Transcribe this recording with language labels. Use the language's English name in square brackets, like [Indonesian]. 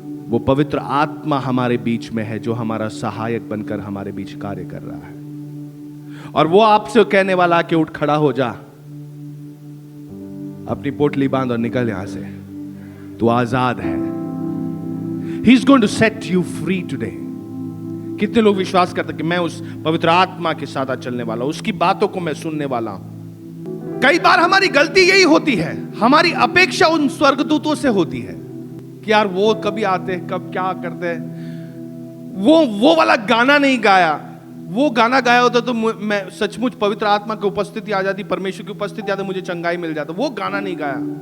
[Hindi] वो पवित्र आत्मा हमारे बीच में है, जो हमारा सहायक बनकर हमारे बीच कार्य कर रहा है। और वो आपसे कहने वाला कि उठ खड़ा हो जा, अपनी पोटली बांध और निकल यहां से, तू आजाद है। [English] He is going to set you free today। [Hindi] कितने लोग विश्वास करते कि मैं उस पवित्र आत्मा के साथ चलने वाला हूं, उसकी बातों को मैं सुनने वाला हूं। कई बार हमारी गलती यही होती है, हमारी अपेक्षा उन स्वर्गदूतों से होती है कि यार वो कभी आते, कब क्या करते, वो वाला गाना नहीं गाया, वो गाना गाया होता तो मैं सचमुच पवित्र आत्मा की उपस्थिति आ जाती, परमेश्वर की उपस्थिति आती, मुझे चंगाई मिल जाता। वो गाना नहीं गाया।